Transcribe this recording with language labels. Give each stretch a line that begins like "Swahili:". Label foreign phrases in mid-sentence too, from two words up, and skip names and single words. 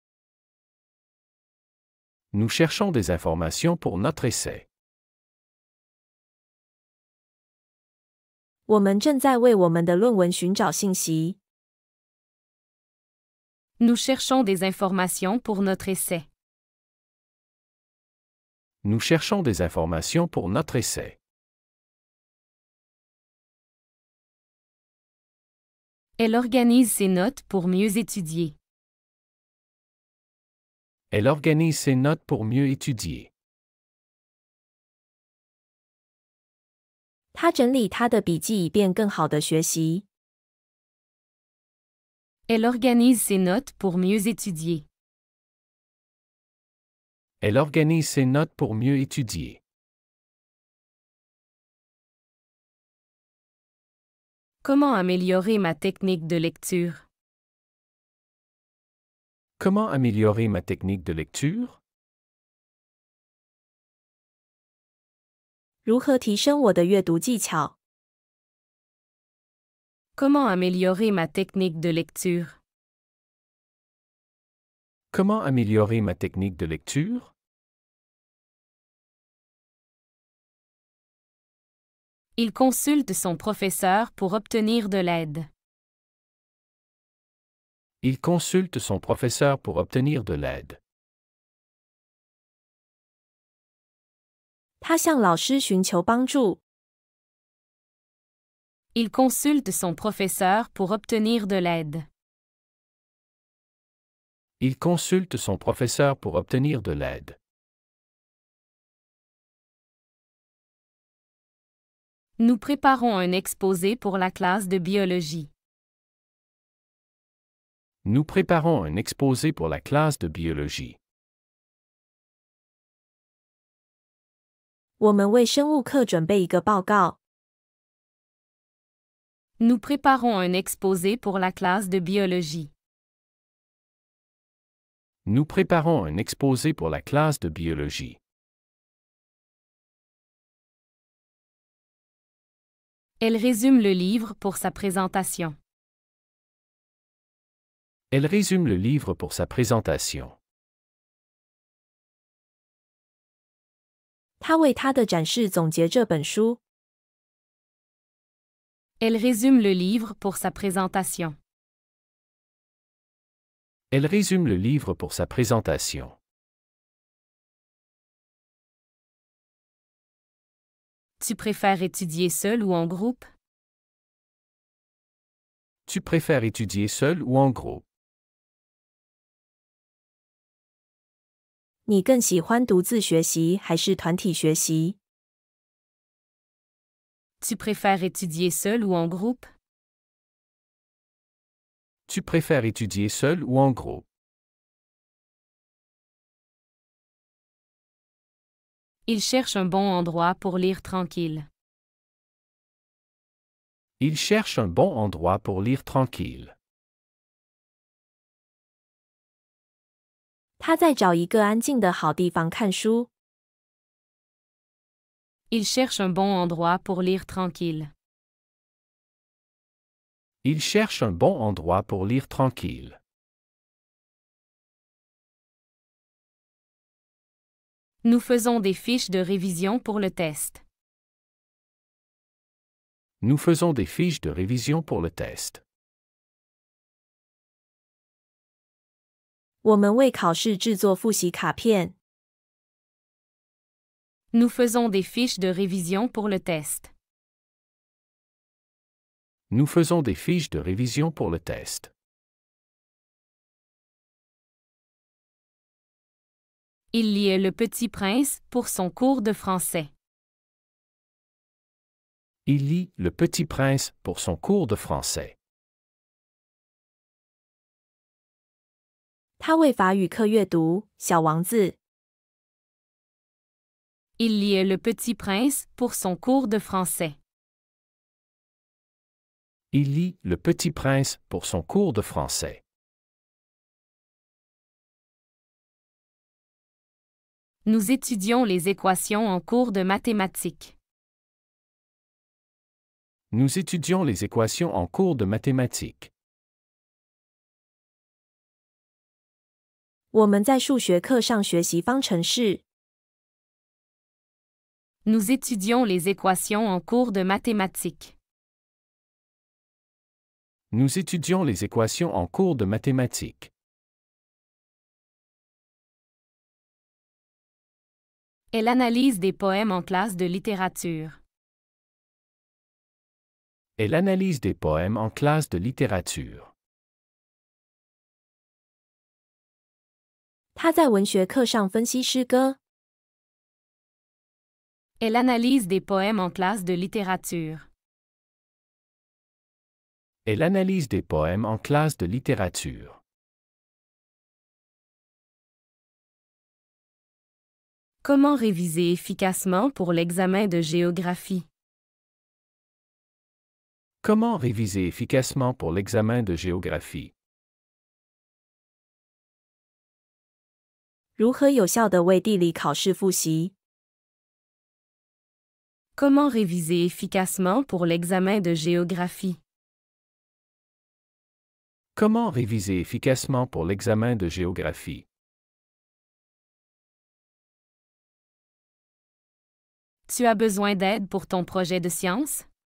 French: Nous cherchons des informations pour notre essai.
Chinese: 我们正在为我们的论文寻找信息。
French: Nous cherchons des informations pour notre essai. Nous cherchons des informations pour notre essai. Elle organise ses notes pour mieux étudier. Elle organise ses notes pour mieux étudier.
Chinese: 他整理他的笔记以便更好的学习。
French: Elle organise ses notes pour mieux étudier. Elle organise ses notes pour mieux étudier. Comment améliorer ma technique de lecture? Comment améliorer ma technique de lecture?
Chinese: 如何提升我的阅读技巧？
French: Comment améliorer ma technique de lecture? Comment améliorer ma technique de lecture? Il consulte son professeur pour obtenir de l'aide. Il consulte son professeur pour obtenir de l'aide.
Chinese: 他向老师寻求帮助。
French: Il consulte son professeur pour obtenir de l'aide. Il consulte son professeur pour obtenir de l'aide. Nous préparons un exposé pour la classe de biologie. Nous préparons un exposé pour la classe de biologie.
Chinese: 我们为生物课准备一个报告。
French: Nous préparons un exposé pour la classe de biologie. Nous préparons un exposé pour la classe de biologie. Elle résume le livre pour sa présentation. Elle résume le livre pour sa présentation.
Chinese: 他为他的展示总结这本书。
French: Elle résume le livre pour sa présentation. Elle résume le livre pour sa présentation. Tu préfères étudier seul ou en groupe? Tu préfères étudier seul ou en groupe?
Chinese: 你更喜欢独自学习还是团体学习？
French: Tu préfères étudier seul ou en groupe? Tu préfères étudier seul ou en groupe? Il cherche un bon endroit pour lire tranquille. Il cherche un bon endroit pour lire tranquille.
Chinese: 他在找一个安静的好地方看书。
French: Il cherche un bon endroit pour lire tranquille. Il cherche un bon endroit pour lire tranquille. Nous faisons des fiches de révision pour le test. Nous faisons des fiches de révision pour le test.
Chinese: 我们为考试制作复习卡片。
French: Nous faisons des fiches de révision pour le test. Nous faisons des fiches de révision pour le test. Il lit Le Petit Prince pour son cours de français. Il lit Le Petit Prince pour son cours de français.
Chinese: 他为法语课阅读《小王子》。
French: Il lit Le Petit Prince pour son cours de français. Il lit Le Petit Prince pour son cours de français. Nous étudions les équations en cours de mathématiques. Nous étudions les équations en cours de mathématiques.
Chinese: 我们在数学课上学习方程式。
French: Nous étudions les équations en cours de mathématiques. Nous étudions les équations en cours de mathématiques. Elle analyse des poèmes en classe de littérature. Elle analyse des poèmes en classe de littérature.
Chinese: 他在文学课上分析诗歌。
French: Elle analyse des poèmes en classe de littérature. Elle analyse des poèmes en classe de littérature. Comment réviser efficacement pour l'examen de géographie? Comment réviser efficacement pour l'examen de géographie?
Chinese: 如何有效地为地理考试复习？
French: Comment réviser efficacement pour l'examen de géographie? Comment réviser efficacement pour l'examen de géographie? Tu as besoin d'aide pour ton projet de science?